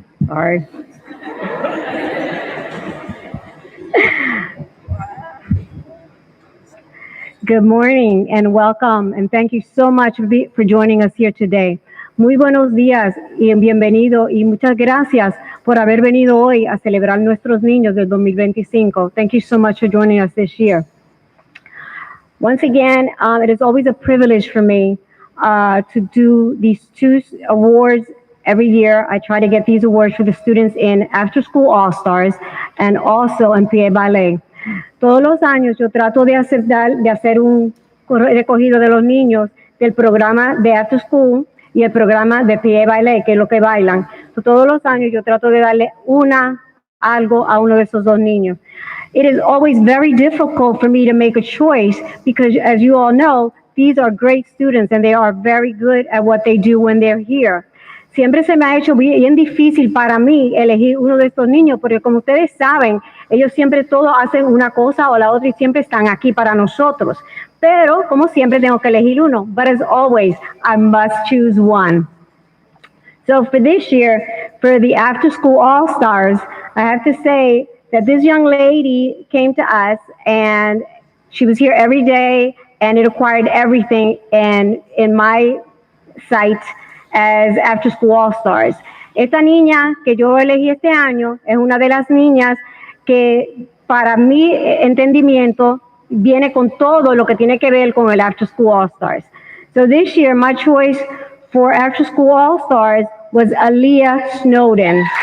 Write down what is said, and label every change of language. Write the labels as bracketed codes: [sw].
[en] All right. Good morning and welcome, and thank you so much for joining us here today. [es] Muy buenos días y bienvenido y muchas gracias por haber venido hoy a celebrar nuestros niños del 2025. [en] Thank you so much for joining us this year. Once again, it is always a privilege for me to do these two awards every year. I try to get these awards for the students in After School All-Stars and also in PA Ballet. [es] Todos los años yo trato de hacer un recogido de los niños del programa de After School y el programa de PA Ballet, que es lo que bailan. Todos los años yo trato de darle algo a uno de esos dos niños. [en] It is always very difficult for me to make a choice because, as you all know, these are great students and they are very good at what they do when they're here. [es] Siempre se me ha hecho bien difícil para mí elegir uno de estos niños, porque como ustedes saben, ellos siempre todos hacen una cosa o la otra y siempre están aquí para nosotros. Pero, como siempre, tengo que elegir uno. [en] But as always, I must choose one. So for this year, for the After School All-Stars, I have to say that this young lady came to us and she was here every day and it acquired everything in my sight as After School All-Stars. [es] Esta niña que yo elegí este año es una de las niñas que para mi entendimiento viene con todo lo que tiene que ver con el After School All-Stars. [en] So this year, my choice for After School All-Stars was Aaliyah Snowden.